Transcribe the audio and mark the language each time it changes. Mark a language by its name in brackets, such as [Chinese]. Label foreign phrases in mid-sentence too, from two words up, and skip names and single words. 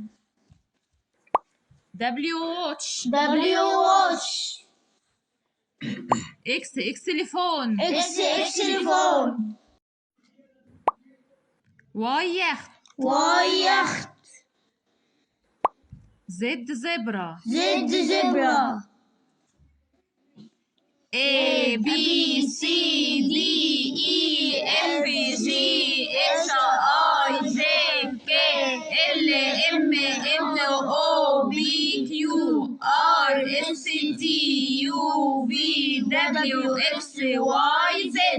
[English] W watch. W watch. X xylophone. X xylophone. Y yacht. Y yacht. Z zebra. Z zebra. A B C D E F G H I J K L M N O P Q R S T U V W X Y Z.